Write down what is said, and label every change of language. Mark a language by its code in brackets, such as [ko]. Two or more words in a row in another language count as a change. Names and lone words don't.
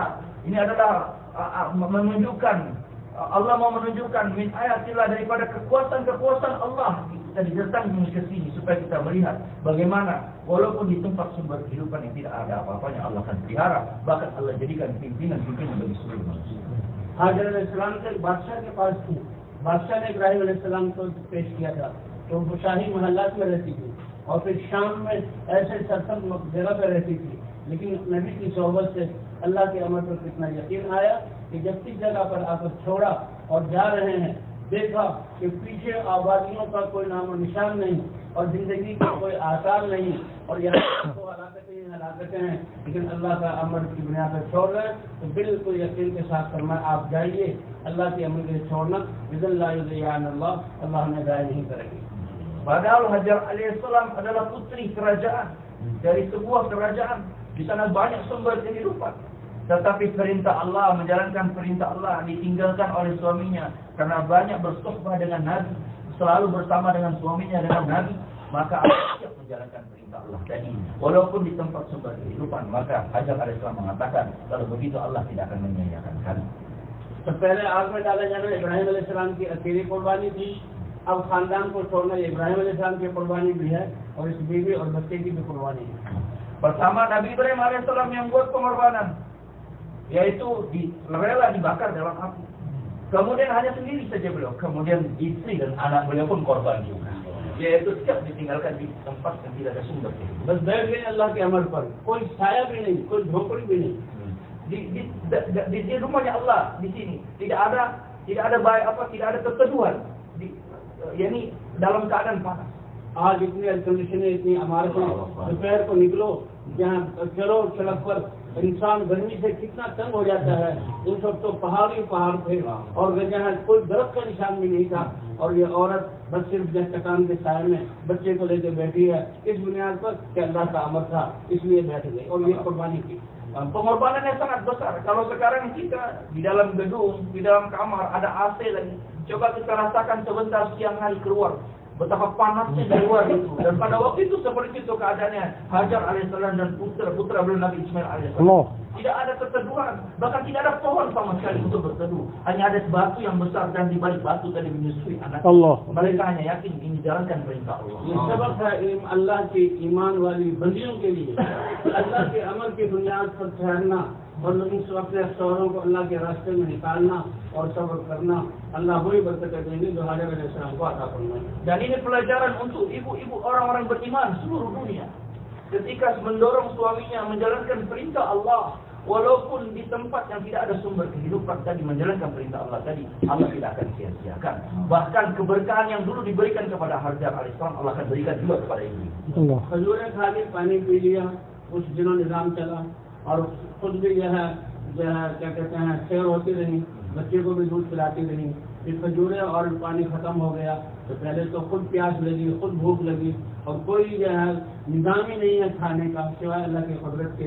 [id] Ini adalah menunjukkan, Allah mau menunjukkan [ar] من آيات الله, [id] daripada kekuatan-kekuatan Allah. Kita didatangkan ke sini supaya kita melihat bagaimana walaupun di tempat sumber kehidupan yang tidak ada apa-apanya, Allah akan pelihara. Bahkan Allah jadikan pimpinan-pimpinan bagi seluruh manusia. [ur] ہاجر علیہ السلام کے بادشاہ کے پاس تھی، بادشاہ نے ابراہیم علیہ السلام کو پیش کیا تھا، تو وہ شاہی محلات میں رہتی تھی اور پھر شام میں ایسے سرسبز جگہ پر رہتی تھی. لیکن نبی کی صحبت سے اللہ کے امر پر کتنا یقین آیا کہ جب اس جگہ پر آ کر چھوڑا اور جا رہے ہیں، دیکھا کہ پیچھے آبادیوں کا کوئی نام و نشان نہیں اور زندگی کا کوئی آثار نہیں، اور یہاں تو ہلاکتیں ہیں، لیکن اللہ کا امر کی بنیاد پر چھوڑ رہے ہیں. تو بالکل یقین کے ساتھ فرمایا، آپ جائیے، اللہ کے امر کے چھوڑنا اللہ ہمیں ضائع نہیں کریں گے. [id] Padahal Hajar alaihissalam adalah putri kerajaan dari sebuah kerajaan. Di sana banyak sumber kehidupan. Tetapi perintah Allah, menjalankan perintah Allah ditinggalkan oleh suaminya karena banyak bersuhbah dengan Nabi, selalu bersama dengan suaminya dengan Nabi. Maka Allah siap menjalankan perintah Allah tadi, walaupun di tempat sumber kehidupan. Maka Hajar alaihissalam mengatakan, kalau begitu Allah tidak akan menyia-nyiakan kami. [ur] تو پہلے آگ میں ڈالا جانا ابراہیم علیہ السلام کی اکیلی قربانی تھی. اب خاندان کو چھوڑنا ابراہیم علیہ السلام کی قربانی بھی ہے اور اس بیوی اور بچے کی بھی قربانی ہے. [id] Pertama Nabi Ibrahim alaihissalam yang buat pengorbanan, yaitu rela dibakar dalam api. Kemudian hanya sendiri saja beliau, kemudian istri dan anak beliau pun korban juga, yaitu siap ditinggalkan di tempat yang tidak ada sumber. [ur] بس بیٹھ گئے اللہ کے امر پر، کوئی چھایا بھی نہیں، کوئی جھونپڑی بھی نہیں. [id] Di rumahnya Allah di sini tidak ada baik apa, tidak ada keteduhan. Yani dalam keadaan panas. [ur] آج اتنی [en] air conditions, [ur] اتنی عمارتیں، دوپہر کو نکلو، جہاں چلو سڑک پر، انسان گرمی سے کتنا تنگ ہو جاتا ہے. ان سب تو پہاڑ ہی پہاڑ تھے اور جہاں کوئی برف کا نشان بھی نہیں تھا، اور یہ عورت بس صرف چٹان کے سائے میں بچے کو لے کر بیٹھی ہے، اس بنیاد پر کہ اللہ کا امر تھا اس لیے بیٹھ گئی اور یہ قربانی کی. [id] Pengorbanannya sangat besar. Kalau sekarang kita di dalam gedung, di dalam kamar ada AC lagi, coba kita rasakan sebentar siang hari keluar, betapa panasnya di luar itu. Dan pada waktu itu seperti itu keadaannya Hajar alaihissalam dan putra beliau Nabi Ismail alaihissalam. Tidak ada keteduhan, bahkan tidak ada pohon sama sekali untuk berteduh. Hanya ada batu yang besar dan di balik batu tadi menyusui anak. Mereka hanya yakin ini jalankan perintah Allah. [ur] یہ سبق ہے اللہ کی ایمان والی بندیوں کے لیے، اللہ کے امر کی بنیاد پر ٹھہرنا اور ان اپنے شوہروں کو اللہ کے راستے میں نکالنا اور صبر کرنا. اللہ وہی برکت دیں گے جو ہاجر علیہ السلام کو عطا فرمائے. [id] Dan ini pelajaran untuk ibu-ibu orang-orang beriman seluruh dunia. Ketika mendorong suaminya menjalankan perintah Allah, walaupun di tempat yang tidak ada sumber kehidupan tadi, menjalankan perintah Allah tadi, Allah tidak akan sia-siakan. Bahkan keberkahan yang dulu diberikan kepada Hajar alaihissalam, Allah akan berikan juga kepada ibu. [ur] کھجوریں کھا لی، پانی پی لیا، اس دنوں نظام چلا اور خود بھی جو ہے کیا کہتے ہیں سیر ہوتی رہی، بچے کو بھی دودھ پلاتی رہی. پھر کھجوریں اور پانی ختم ہو گیا تو پہلے تو خود پیاس لگی، خود بھوک لگی اور کوئی جو ہے نظام ہی نہیں ہے کھانے کا سوائے اللہ کی قدرت کے.